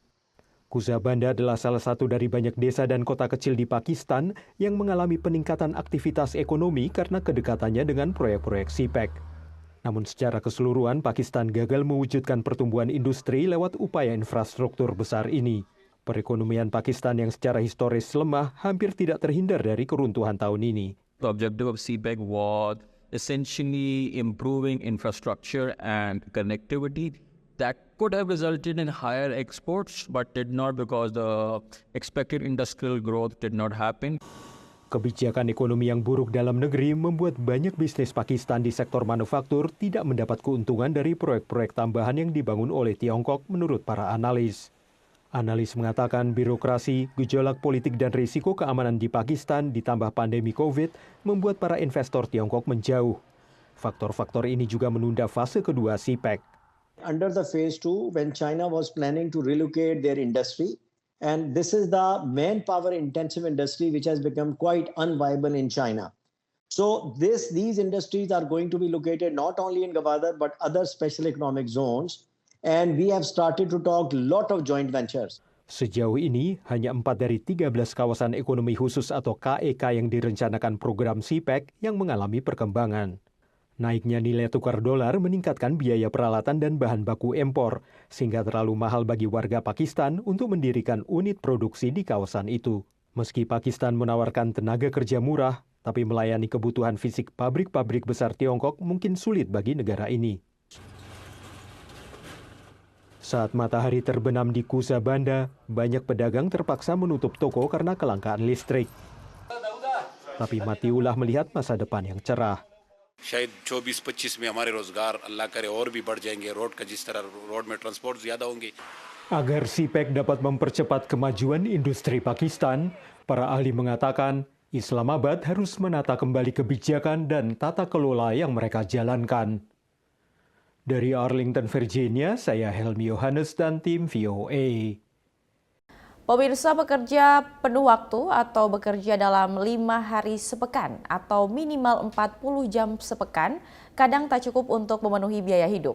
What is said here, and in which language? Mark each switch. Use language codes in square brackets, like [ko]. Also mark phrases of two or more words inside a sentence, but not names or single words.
[id] Kusa Banda adalah salah satu dari banyak desa dan kota kecil di Pakistan yang mengalami peningkatan aktivitas ekonomi karena kedekatannya dengan proyek-proyek CPEC. Namun secara keseluruhan, Pakistan gagal mewujudkan pertumbuhan industri lewat upaya infrastruktur besar ini. Perekonomian Pakistan yang secara historis lemah hampir tidak terhindar dari keruntuhan tahun ini. [en] The objective of CPEC was essentially improving infrastructure and connectivity that could have resulted in higher exports, but did not because the expected industrial growth did not happen. [id] Kebijakan ekonomi yang buruk dalam negeri membuat banyak bisnis Pakistan di sektor manufaktur tidak mendapat keuntungan dari proyek-proyek tambahan yang dibangun oleh Tiongkok menurut para analis. Analis mengatakan birokrasi, gejolak politik dan risiko keamanan di Pakistan ditambah pandemi COVID membuat para investor Tiongkok menjauh. Faktor-faktor ini juga menunda fase kedua CPEC. [en] Under the phase 2, when China was planning to relocate their industry, and this is the manpower intensive industry which has become quite unviable in China. So these industries are going to be located not only in Gwadar but other special economic zones, and we have started to talk lot of joint ventures. [id] Sejauh ini, hanya 4 dari 13 kawasan ekonomi khusus atau KEK yang direncanakan program CPEC yang mengalami perkembangan. Naiknya nilai tukar dolar meningkatkan biaya peralatan dan bahan baku impor, sehingga terlalu mahal bagi warga Pakistan untuk mendirikan unit produksi di kawasan itu. Meski Pakistan menawarkan tenaga kerja murah, Tapi melayani kebutuhan fisik pabrik-pabrik besar Tiongkok mungkin sulit bagi negara ini. Saat matahari terbenam di Kusa Banda, banyak pedagang terpaksa menutup toko karena kelangkaan listrik. Tapi Matiullah melihat masa depan yang cerah. [ur] شاید 24-25 میں ہمارے روزگار اللہ کرے اور بھی بڑھ جائیں گے روڈ کا جس طرح روڈ میں ٹرانسپورٹ زیادہ ہوں گے. [id] Agar CPEC dapat mempercepat kemajuan industri Pakistan, para ahli mengatakan Islamabad harus menata kembali kebijakan dan tata kelola yang mereka jalankan. Dari Arlington, Virginia, saya Helmi Yohanes dan tim VOA. Pemirsa, bekerja penuh waktu atau bekerja dalam 5 hari sepekan atau minimal 40 jam sepekan kadang tak cukup untuk memenuhi biaya hidup.